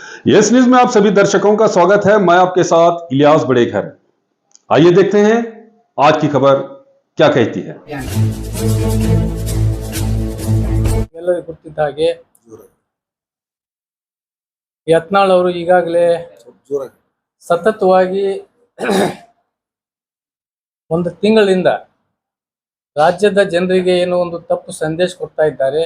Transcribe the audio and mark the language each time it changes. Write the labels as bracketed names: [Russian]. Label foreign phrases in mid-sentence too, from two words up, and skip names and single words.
[Hindi] यस न्यूज में आप सभी दर्शकों का स्वागत है। मैं आपके साथ इलियास बड़ेघर। आइए देखते हैं आज की खबर क्या कहती है। [Kannada] ಎಲ್ಲರಿಗೂ ಗೊತ್ತಿದ್ದ ಹಾಗೆ ಯತ್ನಾಳ್ ಅವರು ಈಗಾಗಲೇ ಸತತವಾಗಿ ಒಂದು ತಿಂಗಳಿಂದ ರಾಜ್ಯದ ಜನರಿಗೆ ಏನೋ ಒಂದು ತಪ್ಪು ಸಂದೇಶ ಕೊಡ್ತಾ ಇದ್ದಾರೆ.